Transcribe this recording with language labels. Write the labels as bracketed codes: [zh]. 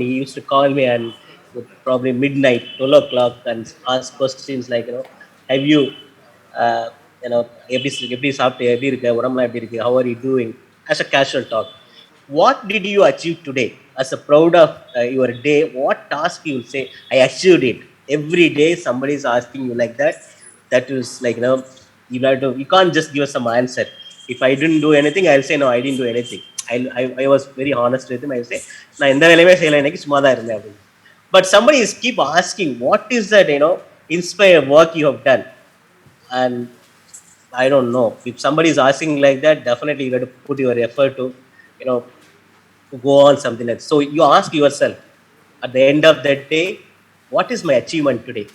[en] He used to call me and probably midnight, 12 o'clock, and ask questions like, have you, uh, [ta] எப்படி சாப்பிட்டு, எப்படி இருக்க, உடம்புலாம் எப்படி இருக்கு, [en] how are you doing, as a casual talk. What did you achieve today? As a proud of your day, what task you will say, I achieved it. Every day somebody is asking you like that. That is like, you have to, you can't just give us some answer. If I didn't do anything, I'll say no, I didn't do anything. I was very honest with him. I say, [ta] நான் எந்த வேலையுமே செய்யலை, எனக்கு சும்மா தான் இருந்தேன் அப்படின்னு. [en] But somebody is keep asking, what is that, inspire work you have done? And I don't know. If somebody is asking like that, definitely you have to put your effort to, you know, to go on something like that. So you ask yourself at the end of that day, what is my achievement today?